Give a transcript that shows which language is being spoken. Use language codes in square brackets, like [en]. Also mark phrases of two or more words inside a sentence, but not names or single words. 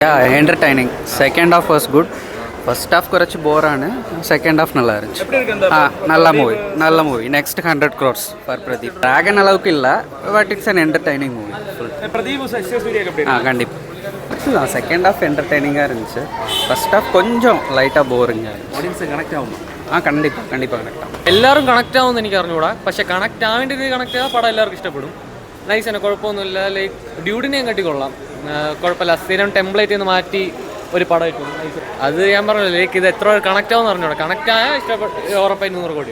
[en] Entertaining. Second half was good. First half [ml] കുറച്ച് ബോറാണ്. [en] second half [ta] நல்லா இருந்துச்சு. நல்ல மூவி. [en] next 100 crores for Pradeep. [ta] டிராகன் அளவுக்கு இல்லை, [en] but it's an entertaining movie. [ta] கண்டிப்பாக [en] second half entertaining [ta] இருந்துச்சு. [en] first half [ta] கொஞ்சம் லைட்டாக போரிங்காக இருந்துச்சு. [ml] கனெக்ட் ആവും. കണ്ടിപ്പാ കണക്ട് ആവും. എല്ലാവരും കണക്ട് ആവുമെന്ന് എനിക്ക് അറിഞ്ഞുകൂടാ. പക്ഷെ കണക്ട് ആവേണ്ട രീതി കണക്ട് ചെയ്താൽ പടം എല്ലാവർക്കും ഇഷ്ടപ്പെടും. നൈസ് തന്നെ, കുഴപ്പമൊന്നുമില്ല. ലൈക്ക് ഡ്യൂഡിനെയും കട്ടിക്കൊള്ളാം, കുഴപ്പമില്ല. സ്ഥിരം ടെംപ്ലേറ്റ് നിന്ന് മാറ്റി ഒരു പടം കിട്ടും. അത് ഞാൻ പറഞ്ഞില്ല, ലൈക്ക് ഇത് എത്ര കണക്ട് ആവും അറിഞ്ഞൂടാ. കണക്ട് ആയാൽ ഇഷ്ടപ്പെട്ടു, ഉറപ്പായി 100 കോടി.